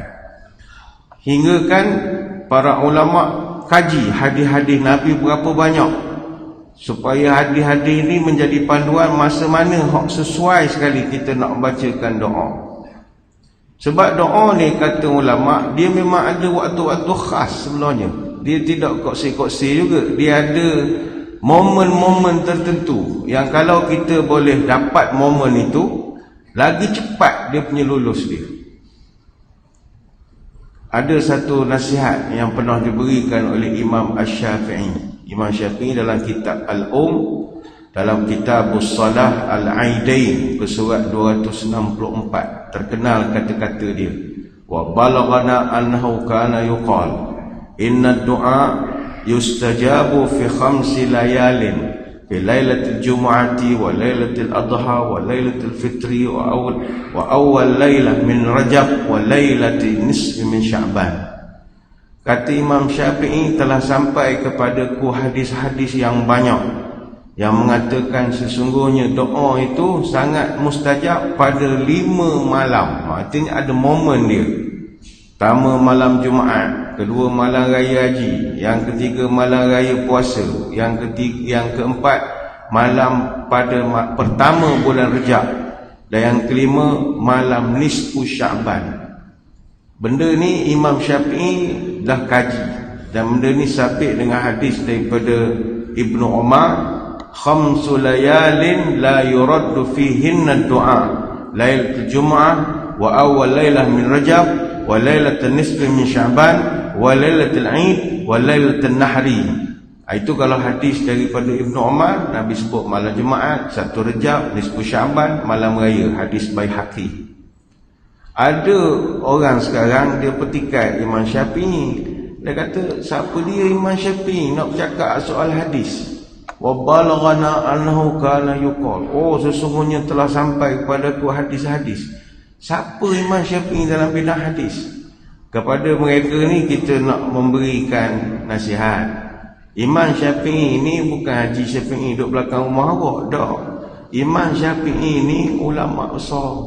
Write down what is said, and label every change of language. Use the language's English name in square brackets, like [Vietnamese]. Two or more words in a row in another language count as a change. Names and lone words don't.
[Malay] Hingga kan para ulama kaji hadis-hadis Nabi berapa banyak, supaya hadis-hadis ini menjadi panduan masa mana hak sesuai sekali kita nak bacakan doa. Sebab doa ni kata ulama, dia memang ada waktu-waktu khas sebenarnya. Dia tidak koksi-koksi juga. Dia ada momen-momen tertentu yang kalau kita boleh dapat momen itu, lagi cepat dia punya lulus dia. Ada satu nasihat yang pernah diberikan oleh Imam Asy-Syafi'i. Imam Syafi'i dalam kitab dalam kitab Salah Al-Aidain, bersurat 264, terkenal kata-kata dia. [Arabic] وبلغنا أنه كان يقال إن الدعاء يستجاب في 5 ليال، في ليلة الجمعة وليلة الأضحى وليلة الفطر وأول ليلة من رجب وليلة النصف من شعبان. [Malay] Kata Imam Syafi'i, telah sampai kepadaku hadis-hadis yang banyak yang mengatakan sesungguhnya doa itu sangat mustajab pada 5 malam. Artinya ada momen dia. Pertama malam Jumaat, kedua malam raya haji, yang ketiga malam raya puasa, yang keempat malam pada pertama bulan Rejab, dan yang kelima malam nisfu Sya'ban. Benda ni Imam Syafi'i dah kaji, dan benda ni sabit dengan hadis daripada Ibnu Umar, [Arabic] 5 ليال لا يرد فيهن دعاء، ليلة الجمعة وأول ليلة من رجب وليلة النصف من شعبان وليلة العيد وليلة النحر. [Malay] Itu kalau hadis daripada Ibnu Umar, Nabi sebut malam Jumaat, 1 Rejab, nisfu Sya'ban, malam raya, hadis Baihaqi. Ada orang sekarang dia petikai Imam Syafi'i. Dia kata, siapa dia Imam Syafi'i nak bercakap soal hadis? [Arabic] وبلغنا أنه كان يقال. [Malay] Oh, sesungguhnya telah sampai kepadaku hadis-hadis. Siapa Imam Syafi'i dalam bidang hadis? Kepada mereka ni kita nak memberikan nasihat. Imam Syafi'i ni bukan Haji Syafi'i duduk belakang rumah awak, tak. Imam Syafi'i ni ulama besar.